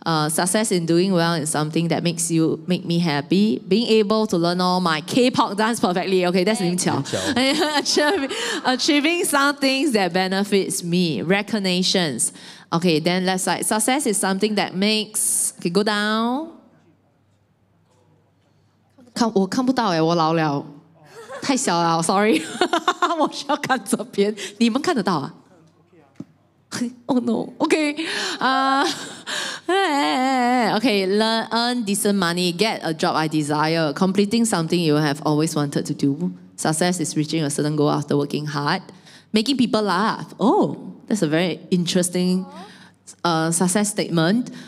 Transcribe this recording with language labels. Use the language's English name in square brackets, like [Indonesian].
[English] Success in doing well is something that make me happy. Being able to learn all my K-pop dance perfectly. Okay, that's Ling Qiao. Achieving some things that benefits me. Recognitions. Okay, then left side. Success is something that makes. Okay, go down. 我看不到我老了。 [Chinese] 太小了 ，sorry， 我需要看这边，你们看得到啊？ Oh no, okay. [English] Okay, earn decent money, get a job I desire, completing something you have always wanted to do. Success is reaching a certain goal after working hard, making people laugh. Oh, that's a very interesting success statement.